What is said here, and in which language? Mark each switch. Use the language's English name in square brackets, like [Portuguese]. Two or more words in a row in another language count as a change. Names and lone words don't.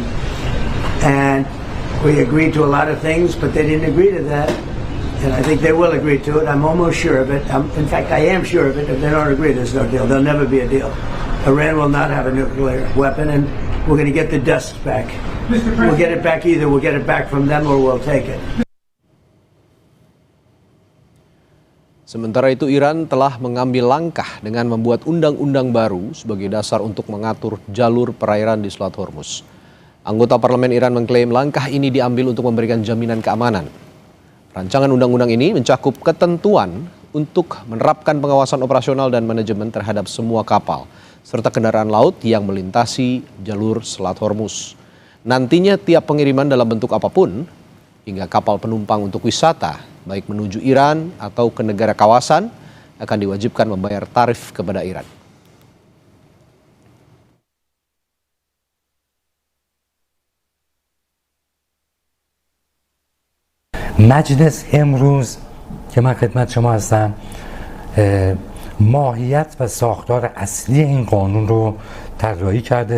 [English] And we agreed to a lot of things, but they didn't agree to that. And I think they will agree to it. I'm almost sure of it. In fact, I am sure of it. If they don't agree, there's no deal. There'll never be a deal. Iran will not have a nuclear weapon, and we're going to get the dust back. We'll get it back either. We'll get it back from them or we'll take it. [Indonesian] Sementara itu, Iran telah mengambil langkah dengan membuat undang-undang baru sebagai dasar untuk mengatur jalur perairan di Selat Hormuz. Anggota parlemen Iran mengklaim langkah ini diambil untuk memberikan jaminan keamanan. Rancangan undang-undang ini mencakup ketentuan untuk menerapkan pengawasan operasional dan manajemen terhadap semua kapal serta kendaraan laut yang melintasi jalur Selat Hormuz. Nantinya tiap pengiriman dalam bentuk apapun, hingga kapal penumpang untuk wisata, baik menuju Iran atau ke negara kawasan, akan diwajibkan membayar tarif kepada Iran. [Persian] مجلس امروز که من خدمت شما هستم ماهیت و ساختار اصلی این قانون رو طراحی کرده.